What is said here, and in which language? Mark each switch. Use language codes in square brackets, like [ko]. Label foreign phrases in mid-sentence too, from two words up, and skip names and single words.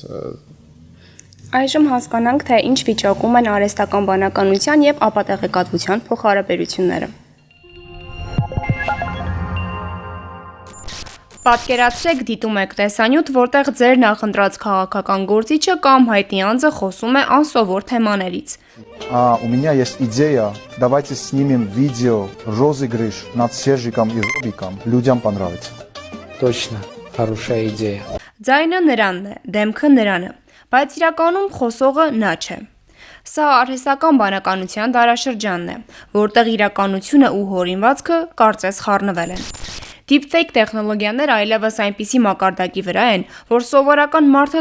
[hy] Այժմ հասկանանք, թե ինչ վիճակում են արհեստական բանականության եւ ապատեղեկատվության փոխհարաբերությունները։ Պատկերացրեք, դիտում եք տեսանյութ, որտեղ ձեր նախընտրած քաղաքական գործիչը կամ հայտնի անձը խոսում է անսովոր թեմաներից։ [ru] У меня есть идея, давайте снимем видео, розыгрыш над Сержиком и Робиком, людям понравится. Точно, хорошая идея. [hy] Ձայնը նրանն է, դեմքը նրանը, բայց իրականում խոսողը նա չէ։ Սա արհեստական բանականության դարաշրջանն է, որտեղ իրականությունը ու հորինվածքը կարծես խառնվել են։ Deepfake տեխնոլոգիաները այլևս այնպիսի մակարդակի վրա են, որ սովորական մարդը